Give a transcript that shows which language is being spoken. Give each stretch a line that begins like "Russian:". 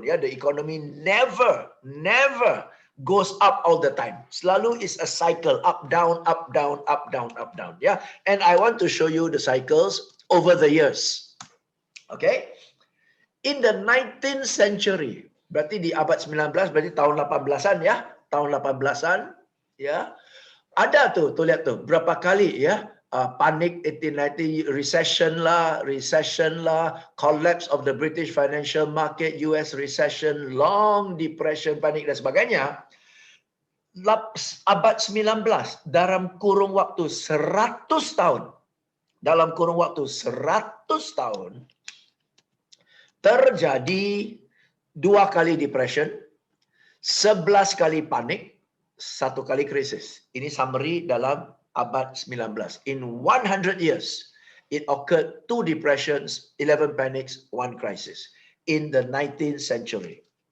English: Ya, the economy never goes up all the time. Selalu is a cycle, up down, up down, up down, up down. Ya, and I want to show you the cycles over the years. Okay, in the 19th century,
Indonesian: berarti di abad 19, berarti tahun 18-an ya, tahun 18-an ya. Ada tuh lihat tuh berapa kali ya. Panik 1890, recession lah,
English: collapse of the British financial market, US recession, long depression,
Indonesian: panik dan sebagainya. Abad 19 dalam kurung waktu 100 tahun. Dalam kurung waktu 100 tahun terjadi 2 kali depression, 11 kali panik, 1 kali krisis. Ini summary dalam abad 19.
English: In 100 years, it occurred 2 depressions, 11 panics, 1 crisis in the 19th century.